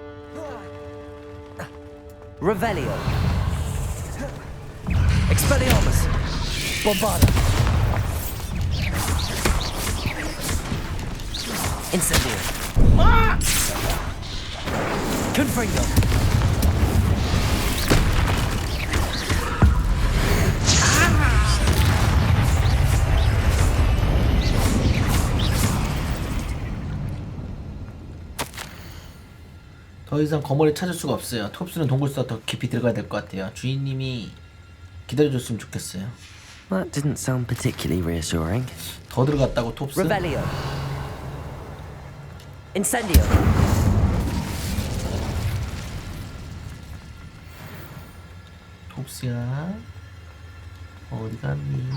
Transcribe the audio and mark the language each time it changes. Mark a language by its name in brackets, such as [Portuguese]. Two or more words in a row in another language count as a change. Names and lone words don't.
[Latin] Revelio. Expelliarmus. Bombarda. Incendio. Confringo. [Korean] 더 이상 거머리 찾을 수가 없어요. 톱스는 동굴보다 더 깊이 들어가야 될 것 같아요. 주인님이 기다려줬으면 좋겠어요. [English] That didn't sound particularly reassuring. [Korean] 더 들어갔다고 톱스? [Latin] Revelio. Incendio. [Korean] 톱스야 어디 갔니?